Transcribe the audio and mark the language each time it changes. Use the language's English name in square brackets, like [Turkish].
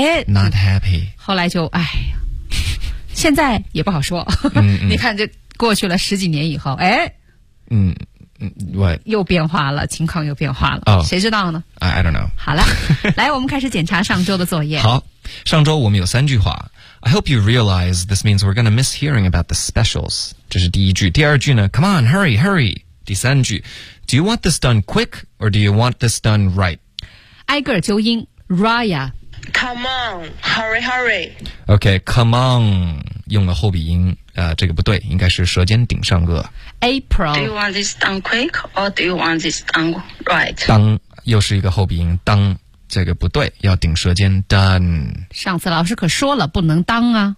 [English] not happy. [Chinese] 后来就哎呀。现在也不好说，你看这过去了十几年以后，哎，又变化了，情况又变化了，谁知道呢？ [English] I don't know. [Chinese] 好了，来，我们开始检查上周的作业。好，上周我们有三句话。 [English] I hope you realize this means we're going to miss hearing about the specials. [Chinese] 这是第一句。第二句呢 , [English] come on, hurry, hurry. [Chinese] 第三句 , [English] do you want this done quick or do you want this done right? [Chinese] 挨个纠音 ,Raya. [English] Come on, hurry, hurry. Okay, come on, [Chinese] 用了后鼻音，这个不对，应该是舌尖顶上颚。 [English] April. Do you want this done quick or do you want this done right? [Chinese] 当，又是一个后鼻音，当，这个不对，要顶舌尖 done. 上次老师可说了，不能当啊。